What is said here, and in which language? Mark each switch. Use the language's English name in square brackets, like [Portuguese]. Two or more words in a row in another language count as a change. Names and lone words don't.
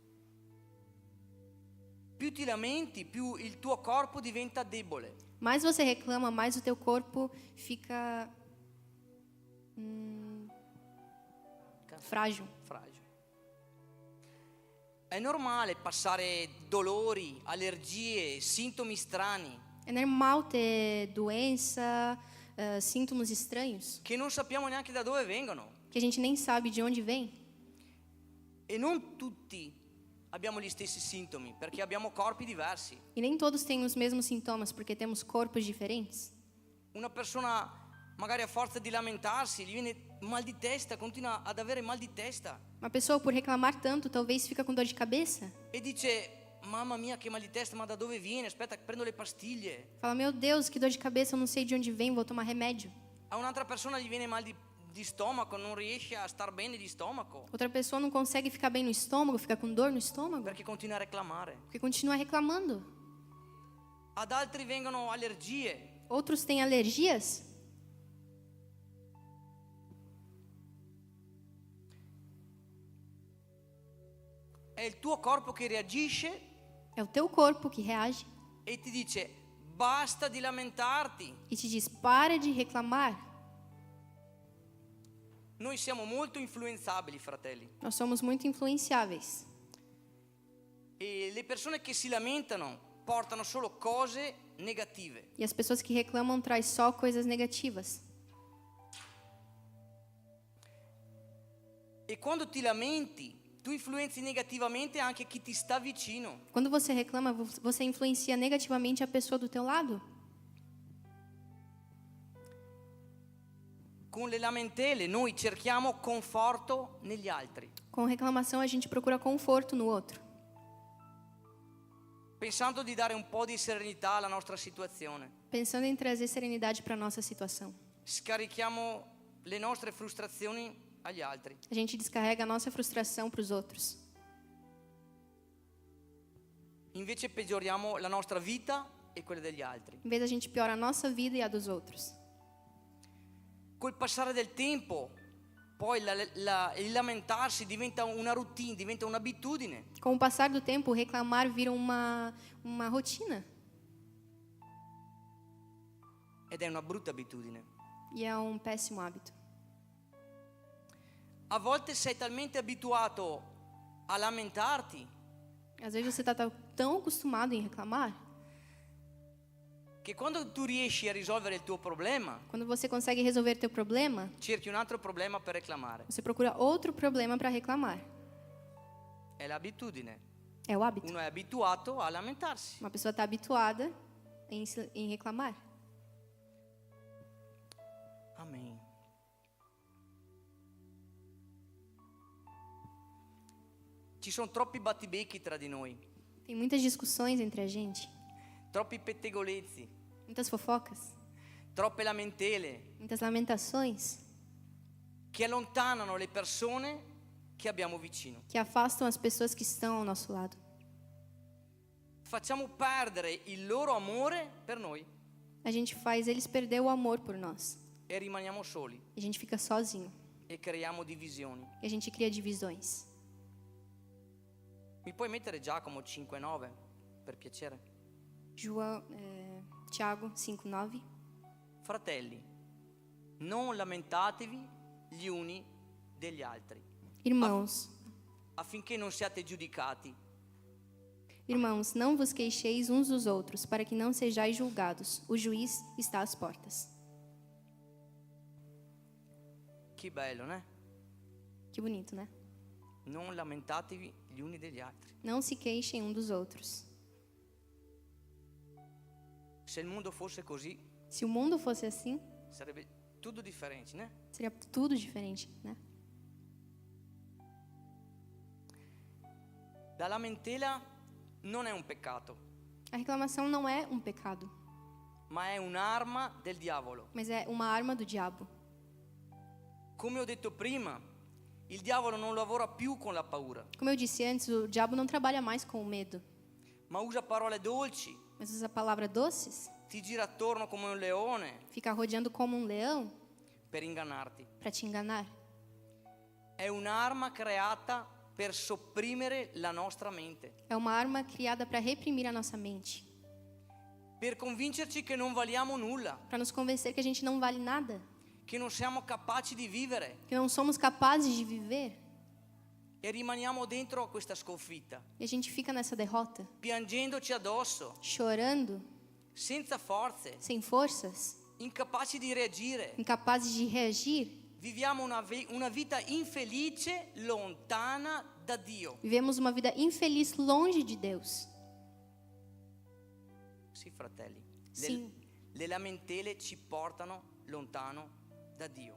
[Italian] Più ti lamenti, più il tuo corpo diventa debole. [Portuguese] Mais você reclama, mais o teu corpo fica frágil. Fragile. [Italian] È normale passare dolori, allergie, sintomi strani [Portuguese] É normal ter doença, sintomas estranhos, [Italian] che non sappiamo neanche da dove vengono. [Portuguese] que a gente nem sabe de onde vem. [Italian] E non tutti abbiamo gli stessi sintomi, perché abbiamo corpi diversi. [Portuguese] E nem todos têm os mesmos sintomas, porque temos corpos diferentes. [Italian] Una persona magari a forza di lamentarsi gli viene mal di testa, continua ad avere mal di testa [Portuguese] Uma pessoa, por reclamar tanto, talvez fica com dor de cabeça. [Italian] e dice: mamma mia che mal di testa, ma da dove viene? Aspetta, prendo le pastiglie. [Portuguese] Fala, meu Deus, que dor de cabeça, eu não sei de onde vem, vou tomar remédio. [Italian] A un'altra persona gli viene mal di stomaco, non riesce a star bene di stomaco [Portuguese] Outra pessoa não consegue ficar bem no estômago, fica com dor no estômago, [Italian] perché continua a reclamare. [Portuguese] porque continua reclamando. [Italian] Ad altri vengono allergie. [Portuguese] Outros têm alergias. [Italian] È il tuo corpo che reagisce [Portuguese] É o teu corpo que reage [Italian] e ti dice: basta di lamentarti. [Portuguese] e te diz, para de reclamar. [Italian] Noi siamo molto influenzabili, fratelli. [Portuguese] Nós somos muito influenciáveis. [Italian] E le persone che si lamentano portano solo cose negative. [Portuguese] E as pessoas que reclamam traz só coisas negativas. [Italian] E quando ti lamenti tu influenzi negativamente anche chi ti sta vicino. [Portuguese] Quando você reclama, você influencia negativamente a pessoa do teu lado. [Italian] Con le lamentele noi cerchiamo conforto negli altri, [Portuguese] Com reclamação, a gente procura conforto no outro, [Italian] pensando di dare un po' di serenità alla nostra situazione. [Portuguese] pensando em trazer serenidade para nossa situação. [Italian] Scarichiamo le nostre frustrazioni agli altri. [Portuguese] A gente descarrega a nossa frustração para os outros. [Italian] Invece peggioriamo la nostra vita e quella degli altri. [Portuguese] Em vez a gente piora a nossa vida e a dos outros. [Italian] Col passare del tempo, poi il lamentarsi diventa una routine, diventa un'abitudine. [Portuguese] Com o passar do tempo, reclamar vira uma rotina. [Italian] Ed è una brutta abitudine. [Portuguese] E é um péssimo hábito. [Italian] A volte sei talmente abituato a lamentarti [Portuguese] Às vezes você está tão acostumado em reclamar, [Italian] che quando tu riesci a risolvere il tuo problema, [Portuguese] quando você consegue resolver teu problema, [Italian] cerchi un altro problema per reclamare. [Portuguese] você procura outro problema para reclamar. [Italian] È l'abitudine. [Portuguese] É o hábito. [Italian] Uno è abituato a lamentarsi. [Portuguese] Uma pessoa está habituada em reclamar. Amen. [Italian] Ci sono troppi battibecchi tra di noi, [Portuguese] Tem muitas discussões entre a gente, [Italian] troppi pettegolezzi, [Portuguese] muitas fofocas, [Italian] troppe lamentele [Portuguese] muitas lamentações [Italian] che allontanano le persone che abbiamo vicino. [Portuguese] que afastam as pessoas que estão ao nosso lado. [Italian] Facciamo perdere il loro amore per noi [Portuguese] A gente faz eles perder o amor por nós. [Italian] e rimaniamo soli [Portuguese] E a gente fica sozinho. [Italian] e creiamo divisioni. [Portuguese] E a gente cria divisões. [Italian] Mi puoi mettere Giacomo 5,9 per piacere? [Portuguese] Tiago 5,9. [Italian] Fratelli, non lamentatevi gli uni degli altri, [Portuguese] Irmãos, [Italian] affinché non siate giudicati. [Portuguese] irmãos, não vos queixeis uns dos outros, para que não sejais julgados. O juiz está às portas. [Italian] Che bello, né? [Portuguese] Que bonito, né? [Italian] Non lamentatevi gli uni degli altri. [Portuguese] Não se queixem um dos outros. [Italian] Se il mondo fosse così, [Portuguese] Se o mundo fosse assim, [Italian] sarebbe tutto differente, né? [Portuguese] seria tudo diferente, né? [Italian] La lamentela non è un peccato, [Portuguese] A reclamação não é um pecado, [Italian] ma è un'arma del diavolo. [Portuguese] mas é uma arma do diabo. [Italian] Come ho detto prima, il diavolo non lavora più con la paura, [Portuguese] Como eu disse antes, o diabo não trabalha mais com o medo, [Italian] ma usa parole dolci, [Portuguese] mas usa palavras doces, [Italian] ti gira attorno come un leone [Portuguese] fica rodeando como um leão [Italian] per ingannarti. [Portuguese] para te enganar. [Italian] È un'arma creata per sopprimere la nostra mente, [Portuguese] É uma arma criada para reprimir a nossa mente, [Italian] per convincerci che non valiamo nulla, [Portuguese] para nos convencer que a gente não vale nada, [Italian] che non siamo capaci di vivere [Portuguese] que não somos capazes de viver, [Italian] e rimaniamo dentro a questa sconfitta, [Portuguese] e a gente fica nessa derrota, [Italian] piangendoci addosso, [Portuguese] chorando, [Italian] senza forze, [Portuguese] sem forças, [Italian] incapaci di reagire. [Portuguese] incapazes de reagir. [Italian] Viviamo una vita infelice, lontana da Dio. [Portuguese] Vivemos uma vida infeliz longe de Deus. [Italian] Sì, fratelli. Sì. Le lamentele ci portano lontano da Dio.